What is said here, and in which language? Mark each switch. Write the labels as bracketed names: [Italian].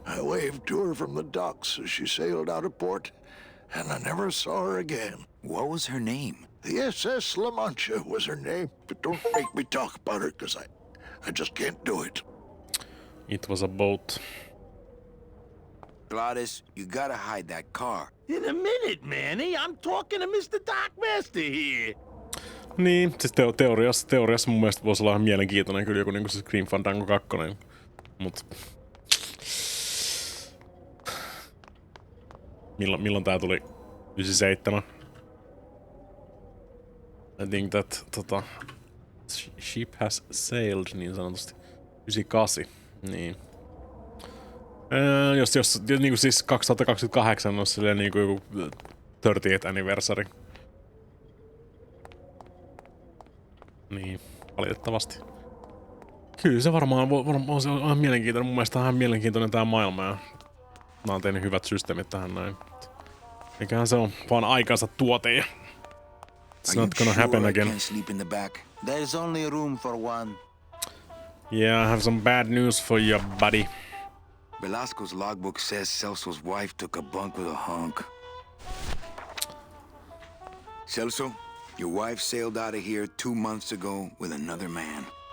[English] I waved to her from the docks as she sailed out of port, and I never saw her again. What was her name? The SS La Mancha was her name, but don't make me talk about her, because I just can't do it. It was a boat. Gladys, you gotta hide that car. In a minute, Manny. I'm talking to Mr. Darkmaster here. [Finnish] Niin, siis teoriassa mun mielestä voisi olla ihan mielenkiintoinen kyllä joku niinku se Grim Fandango 2. Mut... Milloin tää tuli? 97? [English] I think that ship has sailed [Finnish] niin sanotusti. 98. Niin. Jos niinku siis 2028 on silleen niinku joku 30th anniversary. Niin, valitettavasti. Kyllä se varmaan se on ihan mielenkiintoinen. Mun mielestä on ihan mielenkiintoinen tää maailma ja mä oon tehnyt hyvät systeemit tähän näin. Mikähän se on vaan aikansa tuote ja [English] it's not gonna happen again. There's only room for one. Yeah, I have some bad news for you, buddy. Velasco's logbook says Celso's wife took a bunk with a hunk. Celso, your wife sailed out of here 2 months ago with another man.